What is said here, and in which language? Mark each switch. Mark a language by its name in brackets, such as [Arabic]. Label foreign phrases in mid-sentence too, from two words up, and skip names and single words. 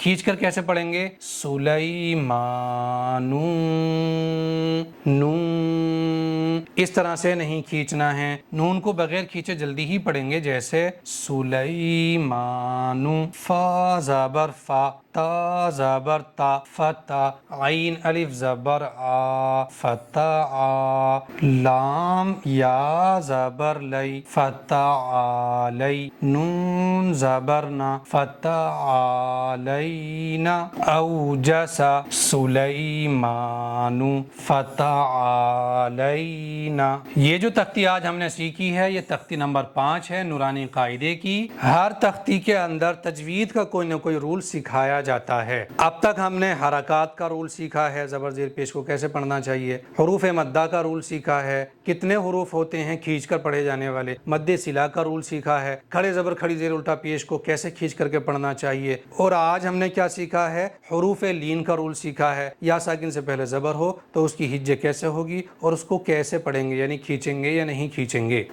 [Urdu] کھینچ کر کیسے پڑھیں گے، سلیمانو، نون، اس طرح سے نہیں کھینچنا ہے، نون کو بغیر کھینچے جلدی ہی پڑھیں گے، جیسے سلیمانو، فا زبر فا، تا زبر تا فتا، عین الف زبر آ فتا آ، لام یا زبر لی فتا علی، نون زبر نا فتا علینا، اوجس سلیمان فتا علینا۔ یہ جو تختی آج ہم نے سیکھی ہے یہ تختی نمبر 5 ہے نورانی قاعدے کی۔ ہر تختی کے اندر تجوید کا کوئی نہ کوئی رول سکھایا جاتا ہے۔ اب تک ہم نے حرکات کا رول سیکھا ہے، زبر زیر پیش کو کیسے پڑھنا چاہیے، حروف مدہ کا رول سیکھا ہے، کتنے حروف ہوتے ہیں کھینچ کر پڑھے جانے والے، مد صلہ کا رول سیکھا ہے، کھڑے زبر کھڑی زیر الٹا پیش کو کیسے کھینچ کر کے پڑھنا چاہیے، اور آج ہم نے کیا سیکھا ہے، حروف لین کا رول سیکھا ہے، یا ساکن سے پہلے زبر ہو تو اس کی ہجے کیسے ہوگی اور اس کو کیسے پڑھیں گے، یعنی کھینچیں گے یا نہیں کھینچیں گے۔